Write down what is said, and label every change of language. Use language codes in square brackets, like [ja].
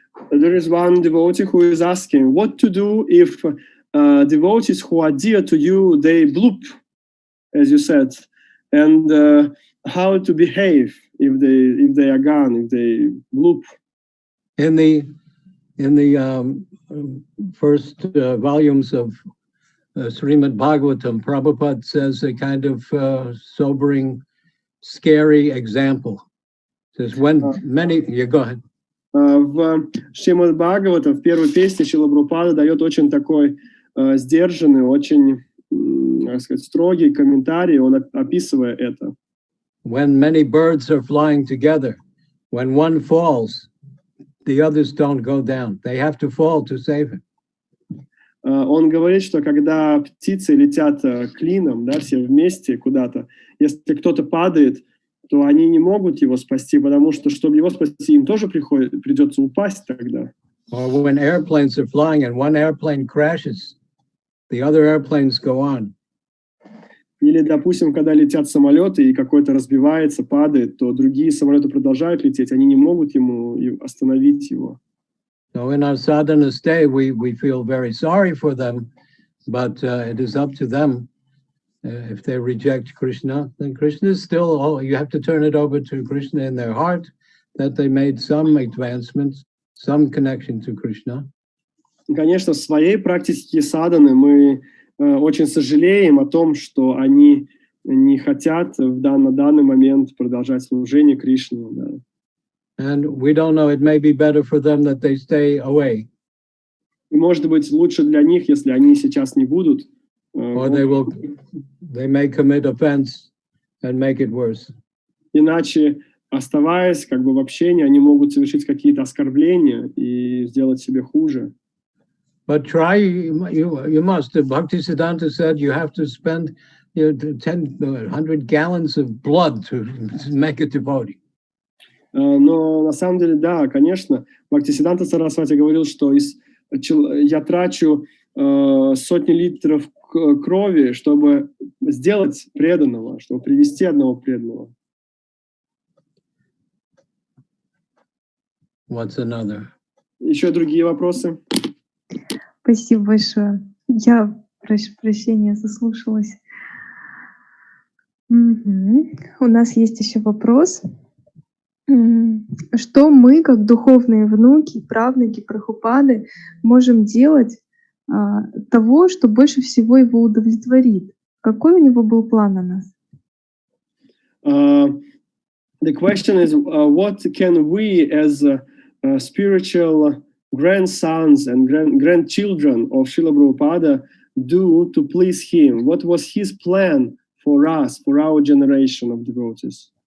[en] There is one devotee who is asking what to do if devotees who are dear to you, they bloop, as you said, and how to behave if they are gone, if they bloop. In the first volumes of Srimad Bhagavatam, Prabhupada says a kind of sobering, scary example. Says when many, you go ahead. [ru] В Шримад Бхагавата, в первой песне Шрила Прабхупада дает очень такой сдержанный, очень, как сказать, строгий комментарий, он описывая это. [en] When many birds are flying together, when one falls, the others don't go down. They have to fall to save him. [ru] Он говорит, что когда птицы летят клином, да, все вместе куда-то, если кто-то падает, то они не могут его спасти, потому что, чтобы его спасти, им тоже придется упасть тогда. [en] Or when airplanes are flying and one airplane crashes, the other airplanes go on. [ru] Или, допустим, когда летят самолеты и какой-то разбивается, падает, то другие самолеты продолжают лететь, они не могут остановить его. [en] So in our sadhana stay, we feel very sorry for them, but it is up to them. If they reject Krishna, then Krishna is still, you have to turn it over to Krishna in their heart, that they made some advancements, some connection to Krishna. [ru] И, конечно, в своей практике садханы мы очень сожалеем о том, что они не хотят на данный момент продолжать служение Кришне. Да. [en] And we don't know, it may be better for them that they stay away. [ru] И, может быть, лучше для них, если они сейчас не будут. [en] Or they may commit offense and make it worse. [ru] Иначе, оставаясь как бы в общении, они могут совершить какие-то оскорбления и сделать себе хуже. [en] But try, you must. Bhaktisiddhanta said you have to spend 100 gallons of blood to make a devotee. [ru] Но на самом деле, да, конечно, Бхактисиддханта Сарасвати говорил, что я трачу сотни литров крови, чтобы сделать преданного, чтобы привести одного преданного. [en] What's another? [ru] Еще другие вопросы? Спасибо большое. Я, прошу прощения, заслушалась. У нас есть еще вопрос. Что мы, как духовные внуки, правнуки Прабхупады, можем делать того, что больше всего его удовлетворит? Какой у него был план на нас? [en] The question is, what can we as spiritual grandsons and grandchildren of Srila Prabhupada do to please him? What was his plan for us, for our generation of devotees?